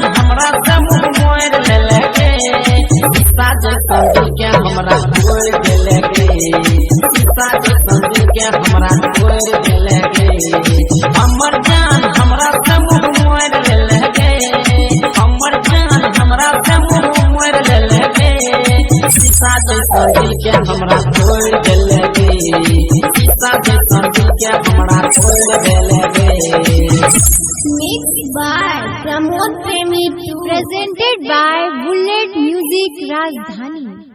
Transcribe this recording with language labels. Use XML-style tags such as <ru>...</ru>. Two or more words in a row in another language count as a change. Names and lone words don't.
<bho>हमरा से मुंह मोड़ लेले के साथ संगी के हमरा छोड़ देले के साथ संगी के हमरा छोड़ देले के हमर जान हमरा से मुंह मोड़ लेले के हमर जान हमरा से मुंह मोड़ लेले के साथ संगी के हमरा छोड़ देले के साथ संगी के हमरा छोड़ देले के</bho> <en>mixed by Pramod Premi, presented by Bullet Music Rajdhani.</en>